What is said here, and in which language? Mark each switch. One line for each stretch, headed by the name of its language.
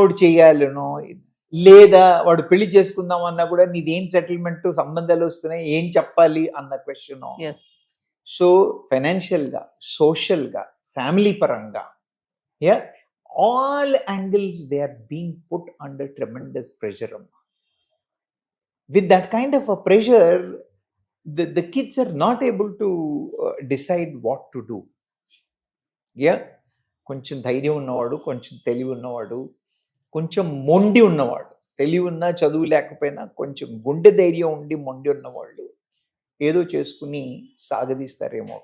Telugu: ఒకటి చెయ్యాలనో, లేదా వాడు పెళ్లి చేసుకుందాం అన్నా కూడా నీదేం సెటిల్మెంట్, సంబంధాలు వస్తున్నాయి, ఏం చెప్పాలి అన్న క్వశ్చన్.
English: So financial గా, social గా, family పరంగా, all angles they are being put under tremendous pressure. With that kind of a pressure, the kids are not able to decide what to do.
Telugu: కొంచెం ధైర్యం ఉన్నవాడు, కొంచెం తెలివి ఉన్నవాడు, కొంచెం మొండి ఉన్నవాడు, తెలివి ఉన్నా చదువు లేకపోయినా కొంచెం గుండె ధైర్యం ఉండి మొండి ఉన్నవాళ్ళు ఏదో చేసుకుని సాగదీస్తారేమో.